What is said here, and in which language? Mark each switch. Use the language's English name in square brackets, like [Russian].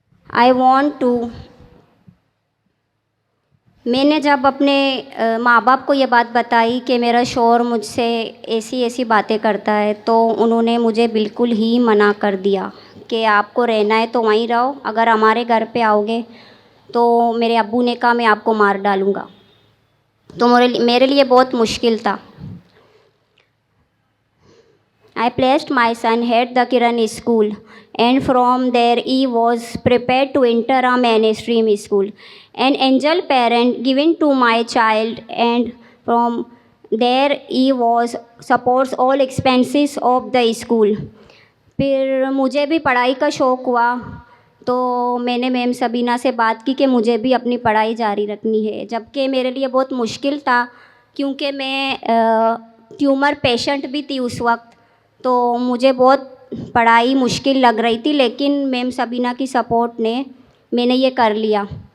[English] I want to [Hindi] मैंने जब अपने माँ बाप को ये बात बताई कि मेरा शौहर मुझसे ऐसी ऐसी बातें करता है, तो उन्होंने मुझे बिल्कुल ही मना कर दिया कि आपको रहना है तो वहीं रहो, अगर हमारे घर पे आओगे तो मेरे अब्बू ने कहा मैं आपको मार डालूँगा। तो मेरे लिए बहुत मुश्किल था। [English] I placed my son at the Kiran school, and from there he was prepared to enter a mainstream school. An angel parent given to my child, and from there he was supports all expenses of the school. [Hindi] फिर मुझे भी पढ़ाई का शौक़ हुआ, तो मैंने ma'am Sabina से बात की कि मुझे भी अपनी पढ़ाई जारी रखनी है, जबकि मेरे लिए बहुत मुश्किल था क्योंकि मैं ट्यूमर पेशेंट भी थी उस वक्त, तो मुझे बहुत पढ़ाई मुश्किल लग रही थी, लेकिन मैम सबीना की सपोर्ट ने मैंने ये कर लिया।